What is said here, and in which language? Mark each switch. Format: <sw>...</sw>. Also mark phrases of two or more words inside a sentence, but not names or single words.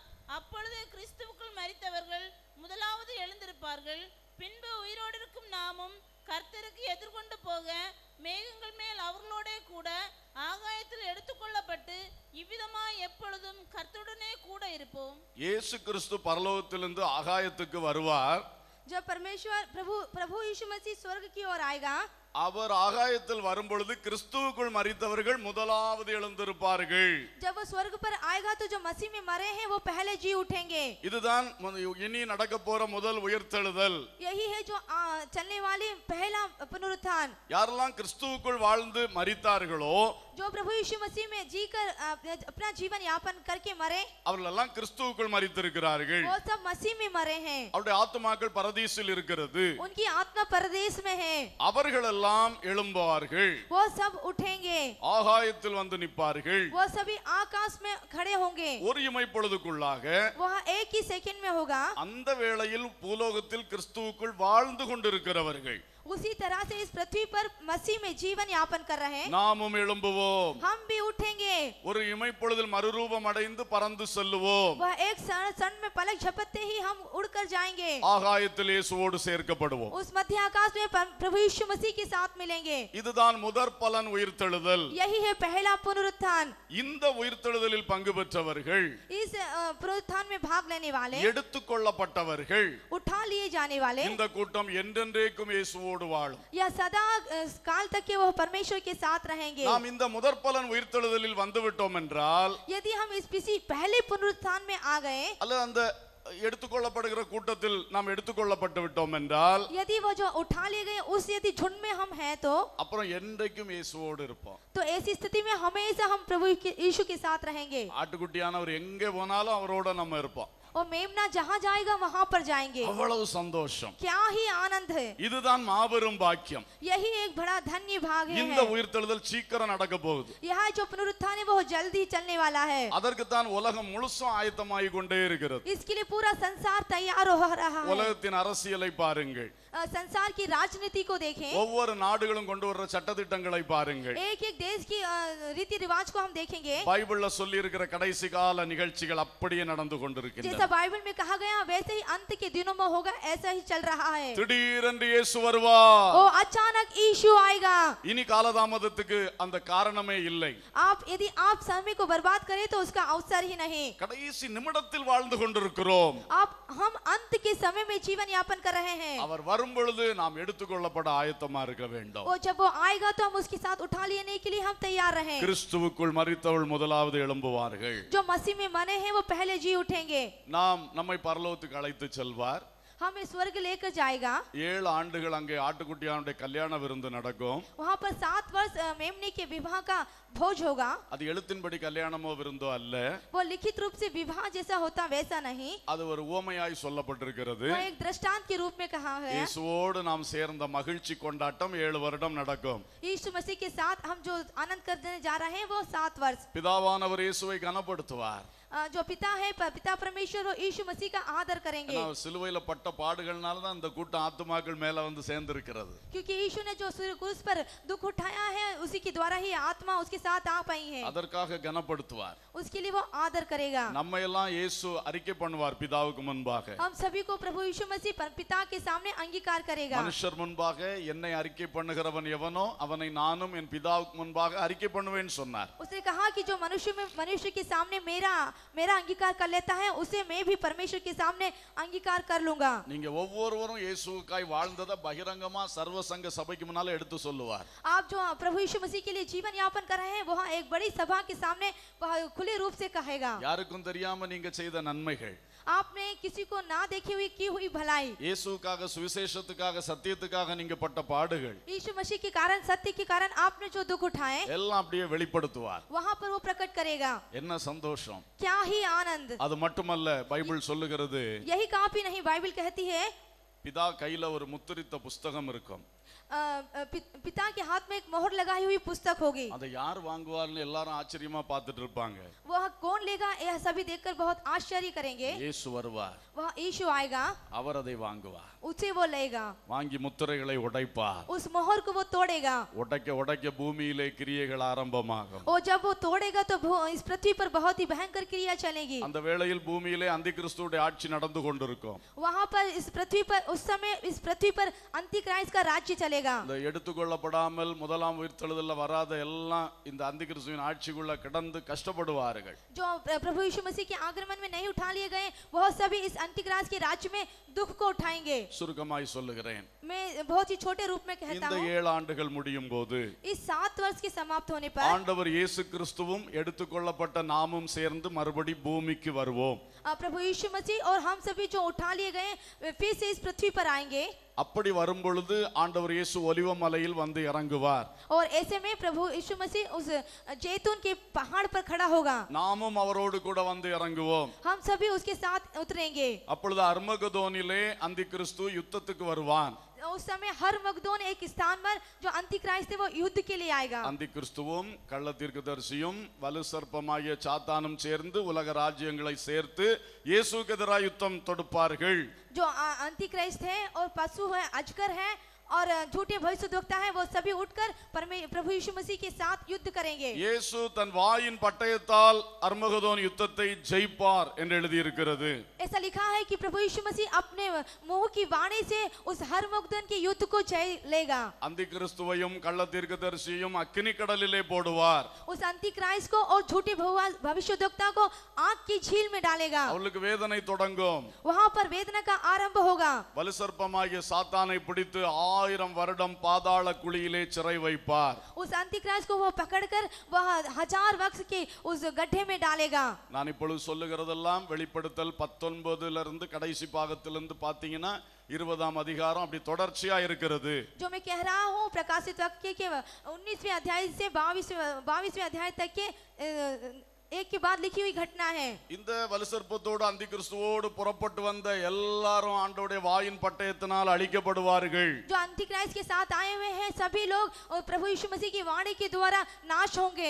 <ta>அப்பொழுது கிறிஸ்துவுக்குள் மரித்தவர்கள் முதலாவது எழுந்திருப்பார்கள். பின்பு உயிரோடு இருக்கும் நாமும் கர்த்தருக்கு எதிர்கொண்டு போக மேகங்கள் மேல் அவர்களோட கூட ஆகாயத்தில் எடுத்துக்கொள்ளப்பட்டு இவ்விதமாய் எப்பொழுதும் கர்த்தருடனே கூட இருப்போம். இயேசு கிறிஸ்து பரலோகத்திலிருந்து ஆகாயத்துக்கு வருவார்.</ta> <hi>जब परमेश्वर प्रभु यीशु मसीह स्वर्ग की ओर आएगा,</hi> <ta>அவர் ஆகாயத்தில் வரும்பொழுது கிறிஸ்துவுக்குள் மரித்தவர்கள் முதலாவது எழுந்திருப்பார்கள்.</ta> <hi>जब वो स्वर्ग पर आएगा तो जो मसीह में मरे हैं वो पहले जी उठेंगे।</hi> <ta>இதுதான் இனி நடக்க போற முதல் உயிர்த்தெழுதல்.</ta> <hi>यही है जो चलने वाली पहला पुनरुत्थान।</hi> <ta>யாரெல்லாம் கிறிஸ்துவுக்குள் வாழ்ந்து மரித்தார்களோ,</ta> <hi>जो प्रभु यीशु मसीह में जीकर अपना जीवन यापन करके मरे,</hi> <ta>அவர்களெல்லாம் கிறிஸ்துவுக்குள் மரித்திருக்கிறார்கள்.</ta> <hi>वो सब मसीह में मरे हैं।</hi> <ta>அவருடைய ஆத்துமாக்கள் பரதீசில் இருக்கிறது.</ta> <hi>उनकी आत्मा परदेश में है।</hi> <ta>அவர்களெல்லாம் எழும்புவார்கள்.</ta> <hi>वो सब उठेंगे।</hi> <ta>ஆகாயத்தில் வந்து நிற்பார்கள்.</ta> <hi>वो सभी आकाश में खड़े होंगे।</hi> <ta>ஒரு இமை பொழுதுக்குள்ளாக</ta> <hi>वह एक ही सेकंड में होगा।</hi> <ta>அந்த வேளையில் பூலோகத்தில் கிறிஸ்துவுக்குள் வாழ்ந்து கொண்டிருக்கிறவர்கள்,</ta> <hi>उसी तरह से इस पृथ्वी पर मसीह में जीवन यापन कर रहे हैं,</hi> <ta>நாமும் எழும்புவோம்.</ta> <hi>हम भी उठेंगे.</hi> <ta>ஒரு இமைப்பொழுதில் மறுரூபம் அடைந்து பறந்து செல்லுவோம்.</ta> <hi>वह एक क्षण में पलक झपकते ही हम उड़कर जाएंगे.</hi> <ta>ஆகாயத்தில் இயேசுவோடு சேர்க்கப்படுவோம்.</ta> <hi>उस मध्य आकाश में प्रभु यीशु मसीह के साथ मिलेंगे.</hi> <ta>இதுதான் முதற் பலன் உயிர்த்தெழுதல்.</ta> <hi>यही है पहला पुनरुत्थान.</hi> <ta>இந்த உயிர்த்தெழுதலில் பங்கு பெற்றவர்கள்,</ta> <hi>इस पुनरुत्थान में भाग लेने वाले,</hi> <ta>எடுத்துக்கொள்ளப்பட்டவர்கள்,</ta> <hi>उठा लिए जाने वाले,</hi> <ta>இந்த கூட்டம் என்றென்றைக்கும் இயேசுவோடு வாழும்.</ta> <hi>या सदा काल तक के वो परमेश्वर के साथ रहेंगे.</hi> <ta>நாம் இந்த முதற் பலன் உயிர்த்தெழுதலில் வந்துவிட்டோம் என்றால்,</ta> <hi>यदि हम इस किसी पहले पुनरुत्थान में आ गए,</hi> <ta>அல்ல அந்த எடுத்துக்கொள்ளப்படுகிற கூட்டத்தில் நாம் எடுத்துக்கொள்ளப்பட்டு விட்டோம் என்றால்,</ta> <hi>यदि वो जो उठा लिए गए उस यदि झुंड में हम हैं, तो</hi> <ta>அப்புறம் என்றைக்கும் இயேசுவோடு இருப்போம்.</ta> <hi>ऐसी स्थिति में हमेशा हम प्रभु यीशु के साथ रहेंगे.</hi> <ta>ஆட்டுக்குட்டியானவர் எங்கே போனாலும் அவரோட நம்ம இருப்போம்.</ta> <hi>और मेमना जहाँ जाएगा वहाँ पर जाएंगे.</hi> <ta>அவ்வளவு சந்தோஷம்.</ta> <hi>क्या ही आनंद है.</hi> <ta>இதுதான் மாபெரும் பாக்கியம்.</ta> <hi>यही एक बड़ा धन्य भाग है.</hi> <ta>இந்த உயிர்த்தெழுதல் சீக்கிரம் நடக்க போகுது.</ta> <hi>यह जो पुनरुत्थान है वो जल्दी चलने वाला है.</hi> <ta>அதற்கு தான் உலகம் முழுசும் ஆயத்தமாகி கொண்டே இருக்கிறது.</ta> <hi>इसके लिए पूरा संसार तैयार हो रहा है.</hi> <ta>உலகத்தின் அரசியலை பாருங்கள்.</ta> <hi>संसार की राजनीति को देखें.</hi> <ta>ஒவ்வொரு நாடுகளும் கொண்டு வர்ற சட்டதிட்டங்களை பாருங்கள்.</ta> <hi>एक एक देश की रीति रिवाज को हम देखेंगे.</hi> <ta>பைபிள்ல சொல்லி இருக்கிற கடைசி கால நிகழ்ச்சிகள் அப்படியே நடந்து கொண்டிருக்கின்றன.</ta> <hi>जैसा बाइबल में कहा गया वैसे ही अंत के दिनों में होगा, ऐसा ही चल रहा है.</hi> <ta>திடீரென்று இயேசு வருவார்.</ta> <hi>ओ अचानक यीशु आएगा.</hi> <ta>இனி காலதாமதத்துக்கு அந்த காரணமே இல்லை.</ta> <hi>यदि आप समय को बर्बाद करें तो उसका अवसर ही नहीं.</hi> <ta>கடைசி நிமிடத்தில் வாழ்ந்து கொண்டிருக்கிறோம்.</ta> <hi>हम अंत के समय में जीवन यापन कर रहे हैं.</hi> <ta>அவர் வரும் பொழுது நாம் எடுத்துக்கொள்ளப்பட ஆயத்தமா இருக்க வேண்டும்.</ta> <hi>और जब वो आएगा तो हम उसके साथ उठा लेने के लिए हम तैयार रहें.</hi> <ta>கிறிஸ்துவுக்குள் மரித்தவர்கள் முதலாவது எழும்புவார்கள்.</ta> <hi>जो मसीह में मरे हैं वो पहले जी उठेंगे.</hi> <ta>நாம் நம்மை பரலோகத்துக்கு அழைத்து செல்வார்.</ta> <hi>हमें स्वर्ग लेकर जाएगा.</hi> <ta>7 ஆண்டுகள் அங்கே ஆட்டுக்குட்டியானுடைய கல்யாண விருந்து நடக்கும்.</ta> <hi>वहाँ पर 7 वर्ष मेमने के विवाह का भोज होगा.</hi> <ta>அது எழுத்தின்படி கல்யாணமோ விருந்தோ அல்ல.</ta> <hi>वो लिखित रूप से विवाह जैसा होता वैसा नहीं.</hi> <ta>அது ஒரு உவமையாய் சொல்லப்பட்டிருக்கிறது.</ta> <hi>वो एक दृष्टांत के रूप में कहा है.</hi> <ta>இயேசுவோடு நாம் சேர்ந்த மகிழ்ச்சி கொண்டாட்டம் 7 வருடம் நடக்கும்.</ta> <hi>यीशु मसीह के साथ हम जो आनंद करने जा रहे हैं वो 7 वर्ष.</hi> <ta>பிதாவானவர் இயேசுவை கனப்படுத்துவார்.</ta> <hi>जो पिता है पिता परमेश्वर और यीशु मसीह का आदर करेंगे.</hi> <ta>சிலுவையில பட்ட பாடுகள்னால தான் இந்த கூட்டம் ஆத்துமாக்கள் மேல வந்து சேர்ந்திருக்கிறது.</ta> <hi>क्योंकि यीशु ने जो क्रूस पर दुख उठाया है उसी के द्वारा ही आत्मा उसके साथ आ पाई है.</hi> <ta>அதற்காக கனப்படுத்துவார்.</ta> <hi>उसके लिए वो आदर करेगा.</hi> <ta>நம்ம எல்லாம் இயேசு அறிக்கை பண்ணுவார் பிதாவுக்கு முன்பாக.</ta> <hi>हम सभी को प्रभु यीशु मसीह पिता के सामने अंगीकार करेगा.</hi> <ta>மனுஷர் முன்பாக என்னை அறிக்கை பண்ணுகிறவன் எவனோ அவனை நானும் என் பிதாவுக்கு முன்பாக அறிக்கை பண்ணுவேன் சொன்னார்.</ta> <hi>उसने कहा कि जो मनुष्य के सामने मेरा अंगीकार कर लेता है उसे मैं भी परमेश्वर के सामने अंगीकार कर लूंगा.</hi> <ta>நீங்க ஒவ்வொருவரும் இயேசுவுக்காய் வாழ்ந்தத பகிரங்கமா சர்வசங்க சபைக்கு முன்னால எடுத்து சொல்லுவார்.</ta> <hi>आप जो प्रभु यीशु मसीह के लिए जीवन यापन कर रहे हैं वह एक बड़ी सभा के सामने खुले रूप से कहेगा.</hi> <ta>யாருக்கும் தெரியாம நீங்க செய்த நன்மைகள்,</ta> <hi>आपने किसी को ना देखी हुई की हुई भलाई,</hi> <ta>இயேசுவுக்காக சுவிசேஷத்துக்காக சத்தியத்துக்காக நீங்க பட்ட பாடுகள்,</ta> <hi>यीशु मसीह के कारण सत्य के कारण आपने जो दुख उठाए</hi> <ta>எல்லாம் அப்படியே வெளிப்படுத்துவார்.</ta> <hi>वहाँ पर वो प्रकट करेगा.</hi> <ta>என்ன சந்தோஷம்.</ta> <hi>क्या ही आनंद.</hi> <ta>அது மட்டுமல்ல, பைபிள் சொல்லுகிறது</ta> <hi>यही काफी नहीं, बाइबल कहती है</hi> <ta>பிதா கையில ஒரு முத்திரித்த புஸ்தகம் இருக்கும்.</ta> <hi>पिता के हाथ में एक मोहर लगाई हुई पुस्तक होगी.</hi> <ta>அதை யார் வாங்குவார்னு எல்லாரும் ஆச்சரியமா பார்த்துட்டு இருப்பாங்க.</ta> <hi>वह कौन लेगा यह सभी देखकर बहुत आश्चर्य करेंगे.</hi> <ta>இயேசு வருவார்.</ta> <hi>वह यीशु आएगा.</hi> <ta>அவர் அதை வாங்குவார்.</ta> <hi>उसे वो लेगा.</hi> <ta>வாங்கி முத்திரைகளை உடைப்பார்.</ta> <hi>उस मोहर को वो तोड़ेगा.</hi> <ta>உடைக்க உடைக்க பூமியிலே கிரியைகள் ஆரம்பமாகும்.</ta> <hi>और जब वो तोड़ेगा तो इस पृथ्वी पर बहुत ही भयंकर क्रिया चलेगी.</hi> <ta>அந்த வேளையில் பூமியிலே அந்திகிறிஸ்துவுடைய ஆட்சி நடந்து கொண்டிருக்கும்.</ta> <hi>वहाँ पर इस पृथ्वी पर उस समय इस पृथ्वी पर अंतिक्राइस्ट का राज्य चलेगा.</hi> <ta>இந்த எடுத்துக்கொள்ளப்படாமல் முதலாம் உயிர்த்தெழுதல்ல வராத எல்லாம் இந்த அந்திகிறிஸ்துவின் ஆட்சிக்குள்ள கிடந்து கஷ்டப்படுவார்கள்.</ta> <hi>जो प्रभु यीशु मसीह के आगमन में नहीं उठा लिए गए वह सभी इस अंतिक्राइस्ट के राज्य में दुख को उठाएंगे.</hi> <ta>சுருக்கமாய் சொல்லுகிறேன்.</ta> <hi>मैं बहुत ही छोटे रूप में कहता</hi> <ta>இந்த</ta> <hi>हूँ.</hi> <ta>7 ஆண்டுகள் முடியும் போது</ta> <hi>इस 7 वर्ष के समाप्त होने पर</hi> <ta>ஆண்டவர் இயேசு கிறிஸ்துவும் எடுத்துக்கொள்ளப்பட்ட நாமும் சேர்ந்து மறுபடி பூமிக்கு வருவோம்.</ta> <hi>प्रभु यीशु मसीह और हम सभी जो उठा लिए गए फिर से इस पृथ्वी पर आएंगे.</hi> <ta>அப்படி வரும் பொழுது ஆண்டவர் இயேசு ஒலிவ மலையில் வந்து இறங்குவார்.</ta> <hi>और ऐसे में प्रभु यीशु मसीह उस जैतून के पहाड़ पर खड़ा होगा.</hi> <ta>நாமும் அவரோடு கூட வந்து இறங்குவோம்.</ta> <hi>हम सभी उसके साथ उतरेंगे.</hi> <ta>அப்பொழுது அர்மகதோனிலே அந்திகிறிஸ்து யுத்தத்துக்கு வருவான்.</ta> <hi>उस समय हर मगदोन एक स्थान पर जो अंतिक्राइस्ट है वो युद्ध के लिए आएगा.</hi> <ta>அந்திகிறிஸ்துவும் கள்ள தீர்க்கதரிசியும் வலு சர்ப்பமாகிய சாத்தானும் சேர்ந்து உலக ராஜ்யங்களை சேர்த்து இயேசுவுக்கு எதிராக யுத்தம் தொடுப்பார்கள்.</ta> <hi>जो अंतिक्राइस्ट है और पशु है अजगर है और झूठे भविष्यद्वक्ता हैं वो सभी उठकर प्रभु यीशु मसीह के साथ युद्ध करेंगे।</hi> <ta>இயேசு தன் வாயின் பட்டயத்தால் அர்மகதோன் யுத்தத்தை ஜெயிப்பார் என்று எழுதியிருக்கிறது.</ta> <hi>ऐसा लिखा है कि प्रभु यीशु मसीह अपने मुंह की वाणी से उस हरमुगदन के युद्ध को जय लेगा।</hi> <ta>அந்தி கிறிஸ்துவையும் கள்ள தீர்க்கதரிசியையும் அக்கினி கடலிலே போடுவார்.</ta> <hi>उस अंतिक्राइस्ट को और झूठे भविष्यद्वक्ता को आग की झील में डालेगा।</hi> <ta>அவளுக்கு வேதனை தொடங்கும்.</ta> <hi>वहां पर वेदना का आरंभ होगा।</hi> <ta>வலுசர்ப்பமாகிய சாத்தானை பிடித்து 1000 வருடம் பாதாள குழியிலே சிறை வைப்பார்.</ta> <hi>उस अंतिक्राइस्ट को वो पकड़कर वह 1000 वर्ष के उस गड्ढे में डालेगा।</hi> <ta>நான் இப்பொழுது சொல்லுகிறதெல்லாம் வெளிப்படுத்தல் 19 இருந்து கடைசி பாகத்திலிருந்து பாத்தீங்கன்னா 20ஆம் அதிகாரம் அப்படி தொடர்ச்சியா இருக்கிறது.</ta> <hi>जो मैं कह रहा हूँ प्रकाशित वाक्य के 19वें अध्याय से 22वें अध्याय तक के एक के बाद लिखी हुई घटना है।</hi> <ta>இந்த வலுசர்ப்பத்தோடு அந்தி கிறிஸ்துவோடு புறப்பட்டு வந்த எல்லாரும் ஆண்டவருடைய வாயின் பட்டயத்தினால் அழிக்கப்படுவார்கள்.</ta> <hi>जो अंतिक्राइस्ट के साथ आए हुए हैं सभी लोग प्रभु यीशु मसीह की वाणी के द्वारा नाश होंगे।</hi>